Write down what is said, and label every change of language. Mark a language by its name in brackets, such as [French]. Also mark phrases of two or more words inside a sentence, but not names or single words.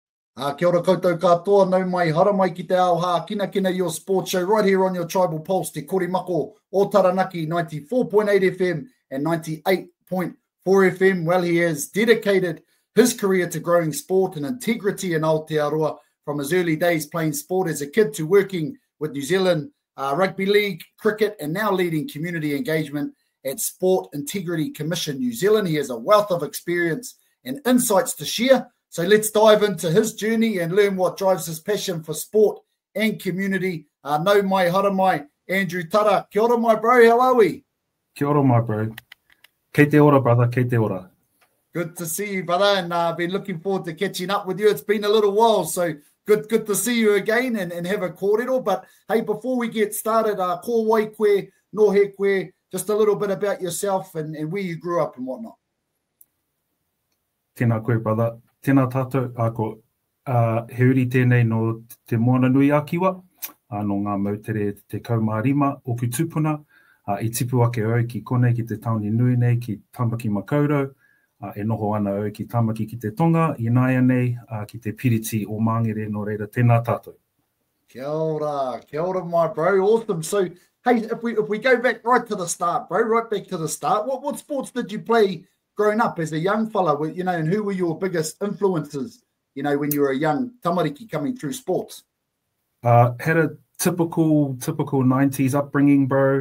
[Māori] Kia ora koutou katoa, nau mai hara mai ki te ao Hākinakina, [English] your sports show right here on your Tribal Pulse, te Korimako o Taranaki, 94.8 FM and 98.4 FM. Well, he has dedicated his career to growing sport and integrity in Aotearoa, from his early days playing sport as a kid to working with New Zealand Rugby League, cricket, and now leading community engagement at Sport Integrity Commission New Zealand. He has a wealth of experience and insights to share. So let's dive into his journey and learn what drives his passion for sport and community. [Māori] No mai, hara mai, Andrew Tara. Kia ora, [English] my bro. How are we? [Māori] Kia ora, [English] my bro. [Māori] Kei te ora, brother. Kei te ora. [English] Good to see you, brother. And I've been looking forward to catching up with you. It's been a little while, so good to see you again and have a kōrero. But hey, before we get started, [Māori] ko wai koe, no he koe, [English] just a little bit about yourself and where you grew up and whatnot. [Māori] Tēnā koe, brother. Tēnā tātou, ako, he uri tēnei no te moana nui a kiwa, no ngā mautere te kaumārima o ku tupuna, I tipu ake au ki konei ki te tauni nui nei ki Tamaki Makaurau, e noho ana au ki Tamaki ki te Tonga, i nāia nei ki te Piriti o Māngere, no reira tēnā tātou. Kia ora, [English] my bro. Awesome. So, hey, if we go back right to the start, bro, right back to the start, what sports did you play growing up as a young fella, and who were your biggest influences, when you were a young tamariki coming through sports? Had a typical 90s upbringing, bro.